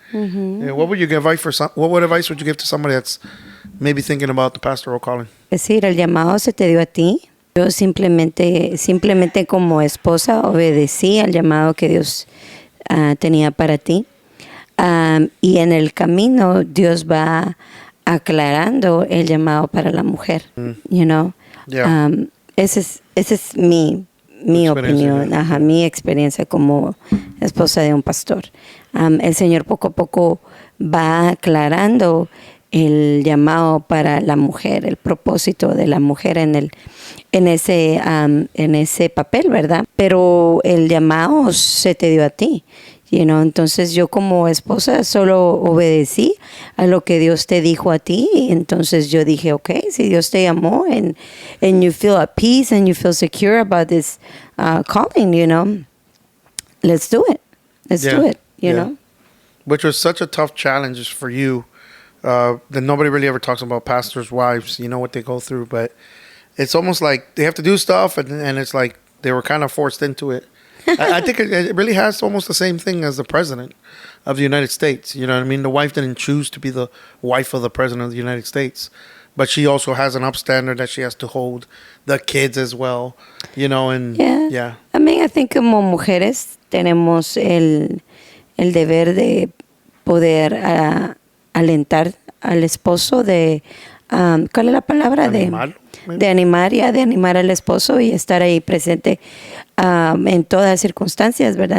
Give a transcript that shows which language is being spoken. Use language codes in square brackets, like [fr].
[en] Yeah, what would advice would you give to somebody that's maybe thinking about the pastoral calling? [es] Es decir, el llamado se te dio a ti. Yo simplemente como esposa obedecí al llamado que Dios tenía para ti. Y en el camino Dios va aclarando el llamado para la mujer, [en] you know. Yeah. [es] Esa es mi opinión, [en] yeah. [es] Mi experiencia como esposa de un pastor. El Señor poco a poco va aclarando el llamado para la mujer, el propósito de la mujer en ese papel, ¿verdad? Pero el llamado se te dio a ti. Entonces yo como esposa solo obedecí a lo que Dios te dijo a ti. Y entonces yo dije, okay, si Dios te llamó [en] and you feel at peace and you feel secure about this calling, let's do it. Let's do it, you know. which was such a tough challenge for you. That nobody really ever talks about pastors' wives. You know what they go through, but it's almost like they have to do stuff, and it's like they were kind of forced into it. I think it really has almost the same thing as the president of the United States. You know what I mean? The wife didn't choose to be the wife of the president of the United States, but she also has an upstander that she has to hold, the kids as well, you know, and yeah. I mean, I think [es] como mujeres tenemos el deber de poder alentar al esposo de, ¿cuál es la palabra? Animarlo, de animar, ya, de animar al esposo y estar ahí presente en todas circunstancias, ¿verdad?